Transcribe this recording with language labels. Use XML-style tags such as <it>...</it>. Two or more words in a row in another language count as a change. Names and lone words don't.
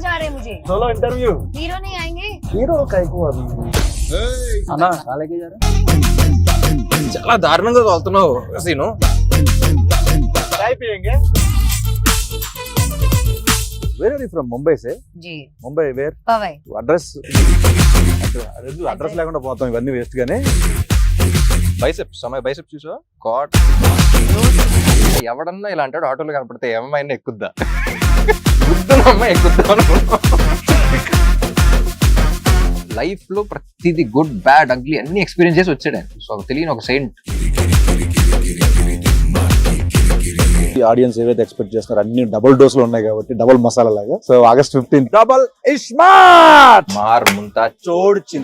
<hi>जा रहे हैं मुझे।</hi> <en>solo interview.</en> <hi>हीरो नहीं आएंगे?</hi> <te>హీరో కైకు అవి అన్నా కాలేకి చాలా దారుణంగా తోలుతున్నావు సీను.</te> <hi>चाय पियेंगे?</hi> <en>Where are you from? Mumbai से?</en> <hi>जी</hi> <en>Mumbai where?</en> <hi>पवई।</hi> <te>అడ్రస్ అడ్రస్ లేకుండా పోతాం ఇవన్నీ వేస్ట్ గానే. బైసెప్స్ అమ్మాయి బైసెప్స్ చూసావా? గాడ్ ఎవడన్నా ఇలా అంటాడు ఆటోలో కనపడితే ఏమైనా ఎక్కుద్దా అమ్మాయి ఎక్కుద్దా అనుకున్నా. లైఫ్ లో ప్రతిదీ</te> <en>good bad ugly</en> <te>అన్ని ఎక్స్పీరియన్స్ చేసి వచ్చాడు ఆయన. సో తెలియని ఒక సెయింట్. ఆడియన్స్ ఏవైతే ఎక్స్పెక్ట్ చేస్తున్నారు అన్ని</te> <en>double dose</en> <te>లో ఉన్నాయి కాబట్టి డబుల్ మసాలా లాగా. సో August 15 డబుల్ ఇస్మార్ట్ మార్ ముంతా చోడ్ చింత.</te>